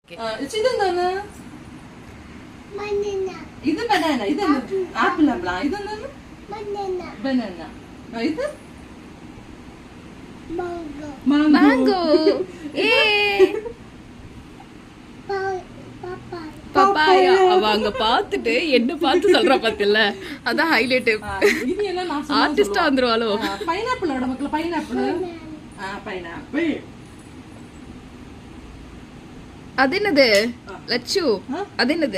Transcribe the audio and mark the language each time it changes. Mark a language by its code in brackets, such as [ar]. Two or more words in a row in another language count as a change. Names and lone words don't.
[ml] ഇതെന്താണ്? ഇത് ബനാന. ഇത് ആപ്പിൾ ആപ്പിൾ. ഇതെന്താണ്? ബനാന. ഇത് മാംഗോ. [ta] பப்பாயா. அவ அங்க பாத்துட்டு என்ன பார்த்து சொல்றா பாத்தில்ல, அதான் ஹைலைட். இது எல்லாம் நான் ஆர்டிஸ்டா வந்துருவாளோ. பைனாப்பிளோட மக்கள் பைனாப்பிள். பைனாப்பிள். அது என்னது லட்சு? அது என்னது?